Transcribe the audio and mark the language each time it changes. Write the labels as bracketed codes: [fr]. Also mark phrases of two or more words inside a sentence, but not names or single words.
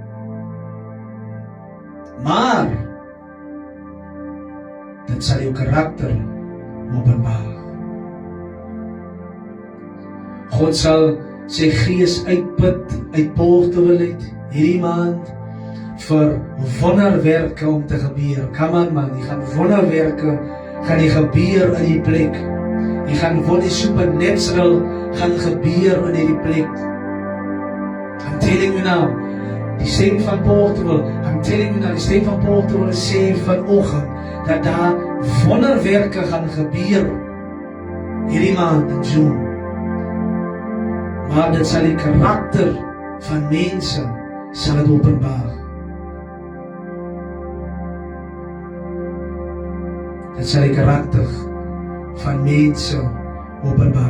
[af] Maar dit sal jou karakter openbaar. God sal sy gees uitput uit Portugal uit hierdie maand vir wonderwerke om te gebeur. [en] Come on man, [af] die gaan wonderwerke gaan die gebeur in die plek. Die gaan die supernatural gaan gebeur in hierdie plek. [en] I'm telling you now, [af] die stem van Portugal, [en] I'm telling you now, [af] die stem van Portugal sê vanoggend dat daar wonderwerke gaan gebeur hierdie maand in June. Maar dit sal die karakter van mense sal het openbaar. Dit sal die karakter van mense openbaar.